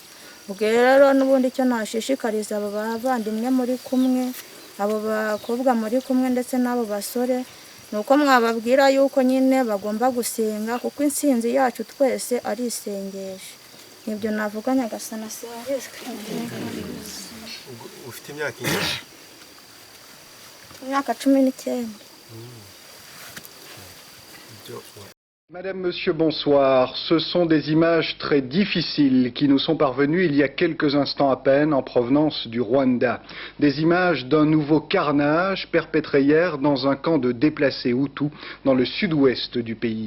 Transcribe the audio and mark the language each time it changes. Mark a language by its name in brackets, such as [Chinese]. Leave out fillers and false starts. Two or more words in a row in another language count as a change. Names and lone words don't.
[Kinyarwanda] Ubwo rero n'ubundi icyo nashishikariza abo bavandimwe muri kumwe, abo bakobwa muri kumwe ndetse n'abo basore, nuko mwababwira yuko nyine bagomba gusenga, kuko intsinzi yacu twese ari isengesho. Nibyo navuga Nyagasani asengeshwe. Ufite imyaka ingana? Imyaka 19. [French] Madame, Monsieur, bonsoir. Ce sont des images très difficiles qui nous sont parvenues il y a quelques instants à peine en provenance du Rwanda. Des images d'un nouveau carnage perpétré hier dans un camp de déplacés Hutus dans le sud-ouest du pays.